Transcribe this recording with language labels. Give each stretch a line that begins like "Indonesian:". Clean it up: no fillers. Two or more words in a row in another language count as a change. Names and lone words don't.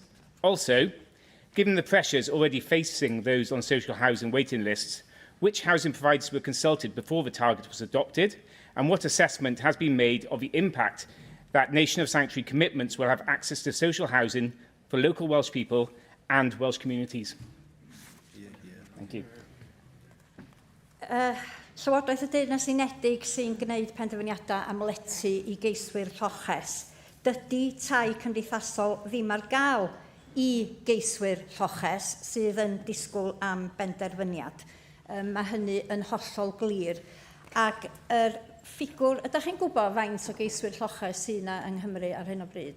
English: Also, given the pressures already facing those on social housing waiting lists, which housing providers were consulted before the target was adopted, and what assessment has been made of the impact that Nation of Sanctuary commitments will have access to social housing for local Welsh people and Welsh communities? Thank you.
Welsh: Llywodraeth y Deyrnas Unedig sy'n gwneud penderfyniadau am letu i geiswyr lloches. Dydy tai cymdeithasol ddim ar gael i geiswyr lloches sydd yn disgwyl am benderfyniad. Mae hynny yn hollol glir. Ac yr ffigwr, ydych chi'n gwybod faint o geiswyr lloches sydd yna yng Nghymru ar hyn o bryd?